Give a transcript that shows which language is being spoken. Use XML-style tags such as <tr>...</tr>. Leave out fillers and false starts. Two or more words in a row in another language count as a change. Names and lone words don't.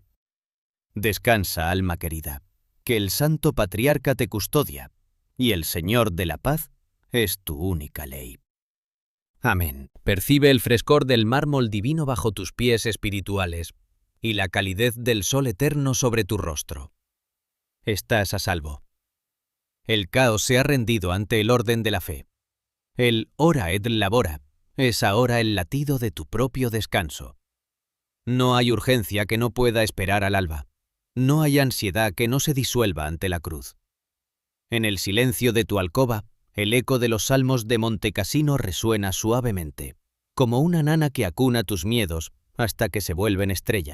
<es>Descansa, alma querida, que el Santo Patriarca te custodia, y el Señor de la paz es tu única ley. Amén. Percibe el frescor del mármol divino bajo tus pies espirituales y la calidez del sol eterno sobre tu rostro. Estás a salvo. El caos se ha rendido ante el orden de la fe. El</es> <la>ora et labora</la> <es>es ahora el latido de tu propio descanso. No hay urgencia que no pueda esperar al alba. No hay ansiedad que no se disuelva ante la cruz. En el silencio de tu alcoba, el eco de los salmos de Montecassino resuena suavemente, como una nana que acuna tus miedos hasta que se vuelven estrellas.</es>